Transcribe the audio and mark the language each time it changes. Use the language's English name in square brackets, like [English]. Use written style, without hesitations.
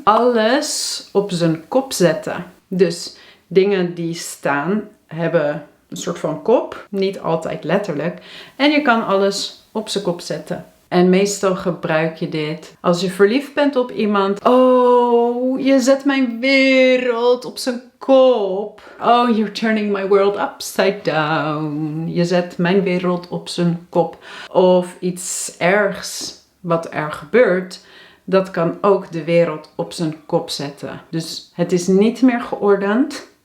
[Dutch] Alles op zijn kop zetten. Dus dingen die staan hebben een soort van kop. Niet altijd letterlijk. En je kan alles op zijn kop zetten. En meestal gebruik je dit als je verliefd bent op iemand. Oh, je zet mijn wereld op zijn kop. [English] Oh, you're turning my world upside down. [Dutch] Je zet mijn wereld op zijn kop. Of iets ergs wat er gebeurt. Dat kan ook de wereld op zijn kop zetten. Dus het is niet meer geordend.